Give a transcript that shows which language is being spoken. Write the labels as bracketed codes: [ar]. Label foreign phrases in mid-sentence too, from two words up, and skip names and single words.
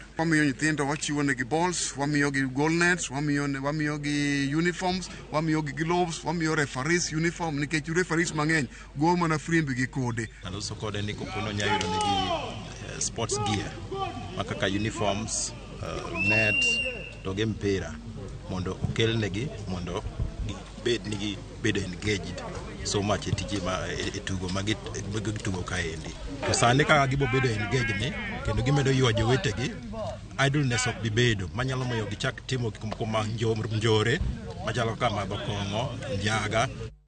[luo] Wamiyo nyithindo wachiwo ne gi balls, wamiyo gi [en] goal nets, [luo] wamiyo gi uniforms, wamiyo gi gloves, wamiyo [en] referees uniform [luo] nikech referees mang'eny go mana frimbi gi kode. Aloso kode ni kopono nyayudo ne gi [en] sports gear [luo] makaka uniforms, net to gi mpira mondo okel negi mondo bedo [en] engaged so much [luo] e tije ma e tugo ma gitugo kaendi. To sani ka gibo bedo engaged ni kendo gimedo ywa jowetegi, idleness ok bibedo manyalo miyo gichak timo gik moko ma njore machalo kama kong'o, njaga.